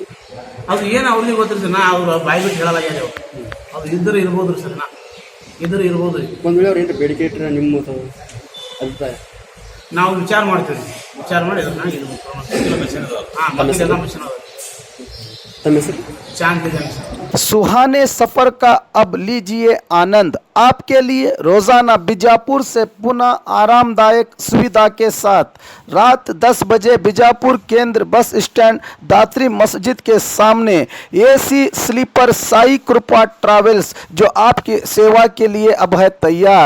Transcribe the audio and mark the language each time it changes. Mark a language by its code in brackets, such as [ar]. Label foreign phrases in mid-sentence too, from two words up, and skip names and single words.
[kn] ಅದು ಏನು ಅವ್ರಿಗೆ ಗೊತ್ತಿರ್ತೀವಿ ನಾ, ಅವ್ರು ಬಾಯಿ ಬಿಟ್ಟು ಹೇಳಲಾಗ್ಯಾವ. ಅವ್ರು ಇದ್ದರೆ ಇರ್ಬೋದು ರೀ ಸರ್, ನಾ ಇದ್ರೆ ಇರ್ಬೋದು ರೀ. ಒಂದು ವೇಳೆ ಅವ್ರು ಏನಾರ ಬೇಡಿಕೆ ಇಟ್ಟರೆ ನಿಮ್ಮ ಅಭಿಪ್ರಾಯ? ನಾವು ವಿಚಾರ ಮಾಡ್ತೀವಿ, ವಿಚಾರ ಮಾಡಿ ಅದನ್ನ ಇದು ಹಾಂ ಮಕ್ಕಳೆಲ್ಲ ಮಷೀನ್ ಅದ. ತಮ್ಮ ಹೆಸರು? ಚಾಂದ್ ಇದೆ ಸರ್. [hi] सुहाने सफर का अब लीजिए आनंद। आपके लिए रोजाना बीजापुर से पुनः आरामदायक सुविधा के साथ रात 10 बजे बीजापुर केंद्र [en] bus stand [hi] दात्री मस्जिद के सामने [en] AC sleeper [hi] साई कृपा ट्रैवल्स जो आपकी सेवा के लिए अब है तैयार।